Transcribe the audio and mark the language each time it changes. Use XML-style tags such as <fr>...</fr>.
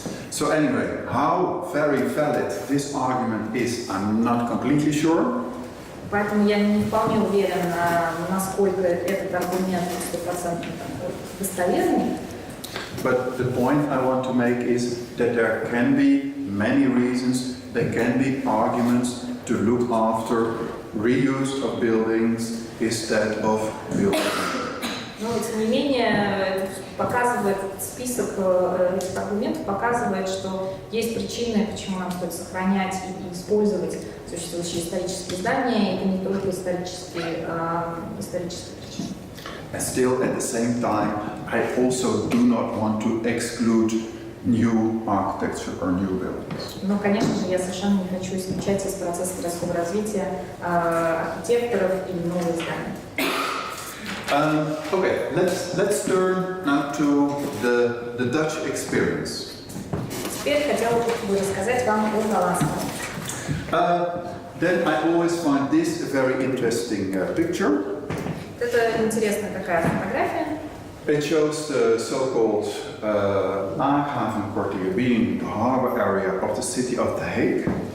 <en>So anyway, how very valid this argument is, I'm not completely sure.</en> <ru>Поэтому я не вполне уверен, насколько этот аргумент 100% достоверный.</ru> <en>But the point I want to make is that there can be many reasons, there can be arguments to look after reuse of buildings instead of building.</en> <ru>Но, тем не менее, показывает список этих аргументов, показывает, что есть причины, почему нам стоит сохранять и использовать существующие исторические здания, и не только исторические причины.</ru> <en>And still, at the same time, I also do not want to exclude new architecture or new buildings.</en> <ru>Но, конечно же, я совершенно не хочу исключать из процесса городского развития архитекторов и новые здания.</ru> <en>Okay, let's turn now to the Dutch experience.</en> <ru>Теперь хотела бы рассказать вам о голландском.</ru> <en>Then I always find this a very interesting picture.</en> <ru>Это интересная такая фотография.</ru> <en>It shows the so-called Laaghavenkwartier, being the harbor area of the city of The Hague.</en>